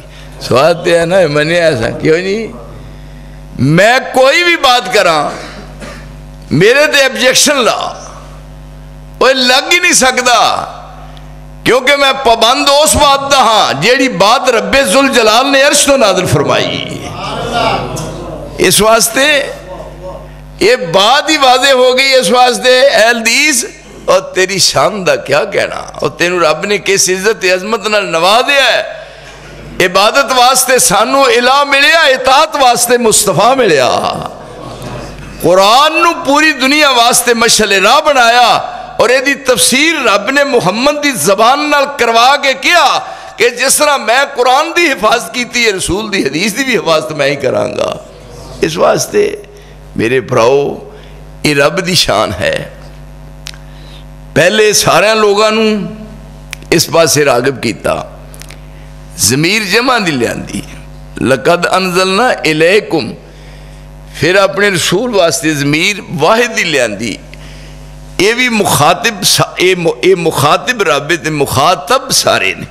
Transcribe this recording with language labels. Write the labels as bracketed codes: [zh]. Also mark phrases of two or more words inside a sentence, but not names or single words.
[pa] سوال تے ہے نا مننے ایسا کیوں نہیں؟ میں کوئی بھی بات کراں میرے تے ابجیکشن لا، وہ لگ ہی نہیں سکتا، کیونکہ میں پابند اس بات دا ہاں جیڑی بات رب ذوالجلال نے عرش تو نازل فرمائی۔ اس واسطے یہ بات ہی واضح ہو گئی، اس واسطے اے الدیس اور تیری شان دا کیا کہنا، اور تینوں رب نے کس عزت عظمت نال نوازیا ہے۔ عبادت واسطے سانو الہ ملیا، اطاعت واسطے مصطفیٰ ملیا، قرآن نو پوری دنیا واسطے مشعل راہ بنایا، اور یہ تفسیر رب نے محمد دی زبان نال کروا کے کیا کہ جس طرح میں قرآن دی حفاظت کیتی ہے، رسول دی حدیث دی بھی حفاظت میں ہی کروں گا۔ اس واسطے میرے بھراؤ یہ رب دی شان ہے۔ پہلے سارے لوگاں نوں اس پاسے راغب کیتا، ضمیر جمع دی لیاندی، [ar] لقد انزلنا الیکم [pa] پھر اپنے رسول واسطے ضمیر واحد ہی لیاندی. یہ بھی مخاطب اے مخاطب رب تے مخاطب سارے نے.